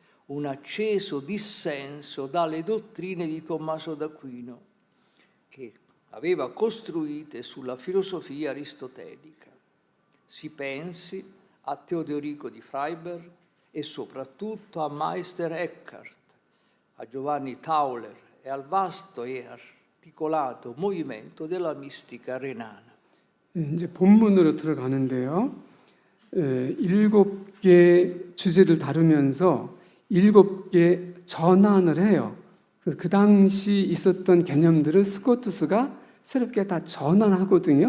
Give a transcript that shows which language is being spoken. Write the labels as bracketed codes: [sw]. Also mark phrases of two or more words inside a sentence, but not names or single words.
[it] un acceso dissenso dalle dottrine di Tommaso d'Aquino, che aveva costruite sulla filosofia aristotelica. Si pensi a Teodorico di Freiberg e soprattutto a Meister Eckhart, a Giovanni Tauler e al vasto e articolato movimento della mistica renana. [ko] 이제 본문으로 들어가는데요. 7개 주제를 다루면서 7개 전환을 해요. 그래서 그 당시 있었던 개념들을 스코투스가 새롭게 다 전환하거든요.